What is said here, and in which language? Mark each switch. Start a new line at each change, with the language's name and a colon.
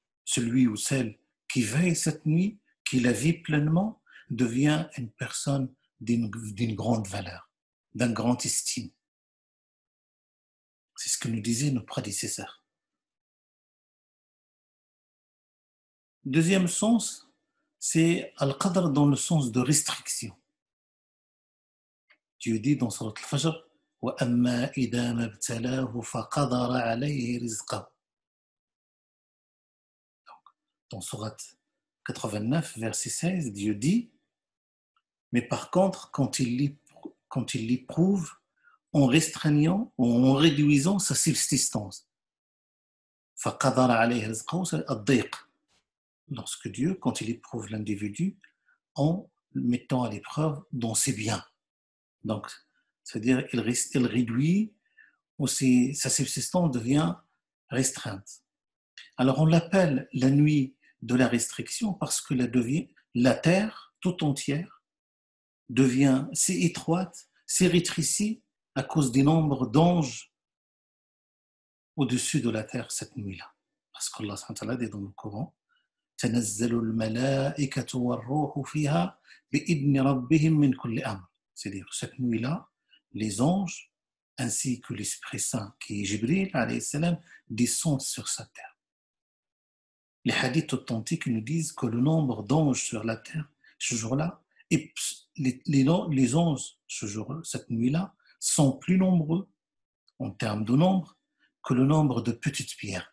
French: Celui ou celle qui veille cette nuit, qui la vit pleinement, devient une personne d'une grande valeur, d'un grand estime. C'est ce que nous disaient nos prédécesseurs. Deuxième sens, c'est Al-Qadr dans le sens de restriction. Dieu dit dans Surat Al-Fajr
Arabic: وَأَمَّا إِذَا مَا ابْتَلَاهُ فَقَدَرَ عَلَيْهِ رِزْقَهُ.
French: Dans Surat 89, verset 16, Dieu dit mais par contre, quand il l'éprouve en restreignant ou en réduisant sa subsistance,
Arabic: فَقَدَرَ عَلَيْهِ رِزْقَهُ,
French: c'est الضيق. Lorsque Dieu, quand il éprouve l'individu en le mettant à l'épreuve dans ses biens. Donc, c'est-à-dire qu'il réduit, ou sa subsistance devient restreinte. Alors, on l'appelle la nuit de la restriction parce que la terre tout entière devient si étroite, si rétrécie à cause du nombre d'anges au-dessus de la terre cette nuit-là. Parce qu'Allah dit dans le Coran,
Arabic: تنزل الملائكة والروح فيها بإذن ربهم من كل أمر.
French: C'est-à-dire, cette nuit-là, les anges, ainsi que l'Esprit Saint, qui est Jibril, alayhi salam, descendent sur sa terre. Les hadiths authentiques nous disent que le nombre d'anges sur la terre, ce jour-là, et les anges, cette nuit-là, sont plus nombreux, en termes de nombre, que le nombre de petites pierres.